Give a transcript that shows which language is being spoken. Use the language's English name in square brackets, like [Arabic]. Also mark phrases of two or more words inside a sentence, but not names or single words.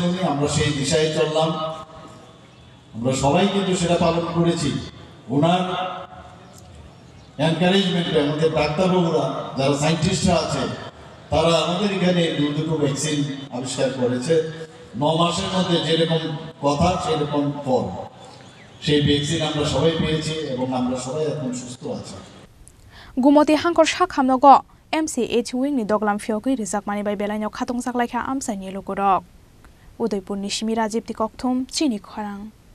[Bangla] উনি আমরা সেই দিশায় চললাম আমরা সবাই কিন্তু সেটা পালন করেছি ওনার এনকারেজমেন্টে আমাদের ডাক্তারবাবুরা যারা সায়েন্টিস্টরা আছে তারা আমাদের এখানে দুটো ভ্যাকসিন আবিষ্কার করেছে 9 মাসের মধ্যে যেরকম কথা সেরকম ফল সেই ভ্যাকসিন আমরা সবাই পেয়েছি এবং আমরা সবাই এখন সুস্থ আছি [Kok Borok] Gumoti hangkor sakhamnogo MCH wing ni doglam phiogoi rijakmani bai belaino khatong saklaikha amsani logorok Udaipur ni Shimi Rajiv Tikokthum Chini Khorang